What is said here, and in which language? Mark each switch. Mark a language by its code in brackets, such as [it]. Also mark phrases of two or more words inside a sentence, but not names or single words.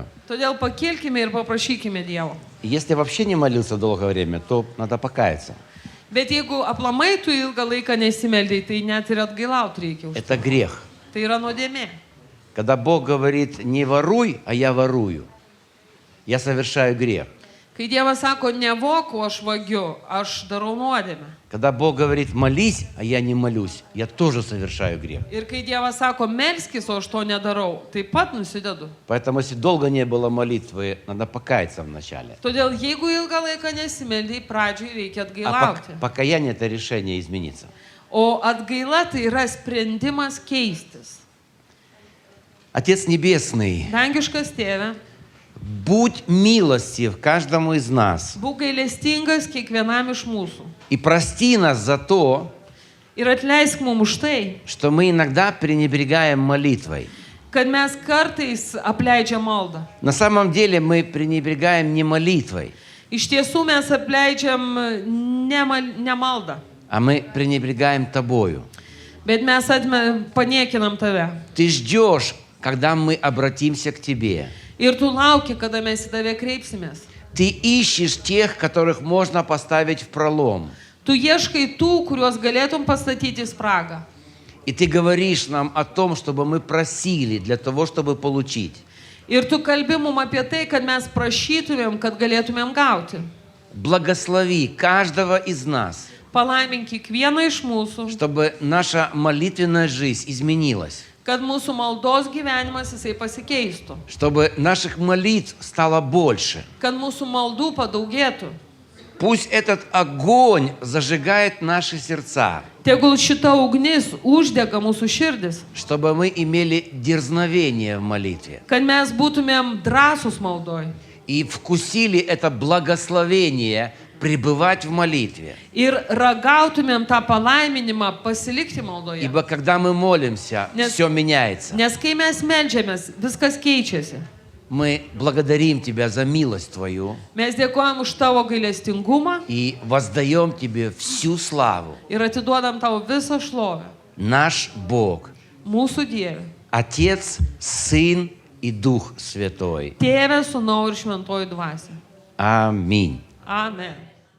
[lt] Todėl pakilkime ir paprašykime Dievo. [ru] Если вообще не молился долгое время, то надо покаяться. [lt] Bet jeigu aplamai tu ilgą laiką nesimeldai, tai net ir atgailauti reikia. [ru] Это грех. [lt] Tai yra nuodėmė. [ru] Когда Бог говорит, не воруй, а я ворую, я совершаю грех. [lt] Kai Dievas sako, nevok, o aš vagiu, aš darau nuodėmę. [ru] Когда Бог говорит, молись, а я не молюсь, я тоже совершаю грех. [lt] Ir kai Dievas sako, melskis, o aš to nedarau, taip pat nusidedu. [ru] Поэтому, если долго не было молитвы, надо покаяться вначале. [lt] Todėl jeigu ilgą laiką nesimeldai, pradžiai reikia [ru] А [lt] atgailauti. [ru] покаяние – это решение измениться. [lt] O atgaila tai yra sprendimas keistis. [ru] Отец Небесный, [lt] Dangiškas tėve, [ru] будь милостив каждому из нас [lt] būk gailestingas kiekvienam iš mūsų. [ru] и прости нас за то, [lt] Ir atleisk mums už tai, [ru] что мы иногда пренебрегаем молитвой. [lt] kad mes kartais apleidžiam maldą. [ru] На самом деле мы пренебрегаем не молитвой, [lt] Iš tiesų mes apleidžiam ne maldą, [ru] а мы пренебрегаем Тобою. [lt] bet mes paniekinam tave. [ru] Ты ждешь, когда мы обратимся к Тебе. [lt] Ir tu lauki, kada mes į tave kreipsimės. [ru] Ты ищешь тех, которых можно поставить в пролом. [lt] Tu ieškai tų, kuriuos galėtum pastatyti į spragą. [ru] И Ты говоришь нам о том, чтобы мы просили для того, чтобы получить. [lt] Ir tu kalbi mum apie tai, kad mes prašytumėm, kad galėtumėm gauti. [ru] Благослови каждого из нас, [lt] Palaimink kiekvieną iš mūsų, [ru] чтобы наша молитвенная жизнь изменилась, [lt] kad mūsų maldos gyvenimas jisai pasikeistų. [ru] чтобы наших молитв стало больше. [lt] Kad mūsų maldų padaugėtų. [ru] Пусть этот огонь зажигает наши сердца, [lt] Tegul šita ugnis uždega mūsų širdis. [ru] чтобы мы имели дерзновение в молитве [lt] Kad mes būtumėm drąsūs maldoj. [ru] и вкусили это благословение пребывать в молитве. [lt] Ir ragautumėm tą palaiminimą pasilikti maldoje. [ru] Ибо когда мы молимся, Нет. все меняется. [lt] Nes kai mes meldžiamės, viskas keičiasi. [ru] Мы благодарим Тебя за милость Твою [lt] Mes dėkojam už tavo gailestingumą [ru] и воздаем Тебе всю славу. [lt] ir atiduodam tau visą šlovę. [ru] Наш Бог, [lt] Mūsų Dieve. [ru] Отец, Сын и Дух Святой. [lt] Tėve, Sūnau ir Šventoji Dvasia. [ru] Аминь. [lt] Amen.